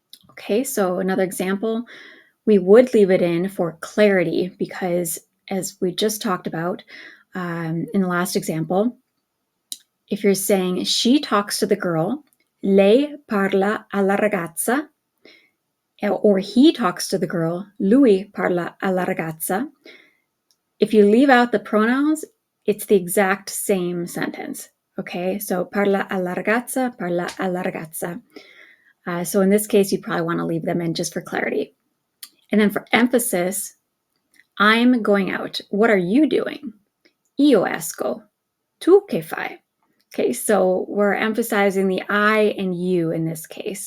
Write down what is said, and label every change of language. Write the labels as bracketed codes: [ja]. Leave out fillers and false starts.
[en] Okay, so another example, we would leave it in for clarity because as we just talked about in the last example, if you're saying she talks to the girl, [it] lei parla alla ragazza, [en] or he talks to the girl, [it] lui parla alla ragazza. [en] If you leave out the pronouns, it's the exact same sentence. [it] Okay, so parla alla ragazza, parla alla ragazza. [en] So in this case, you probably want to leave them in just for clarity. And then for emphasis, I'm going out. What are you doing? [it] Io esco. Tu che fai? [en] Okay, so we're emphasizing the I and you in this case.